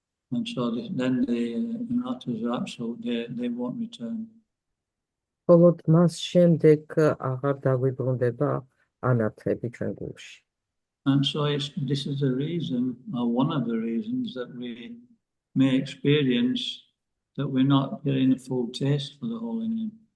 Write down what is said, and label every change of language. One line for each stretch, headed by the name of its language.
English: And so then the anatas are absolute, they won't return.
Georgian: მხოლოდ მას შემდეგ აღარ დაგვიბრუნდება ანათლები ჩვენ გულში.
English: And so this is the reason, or one of the reasons, that we may experience that we're not getting a full taste for the holy name.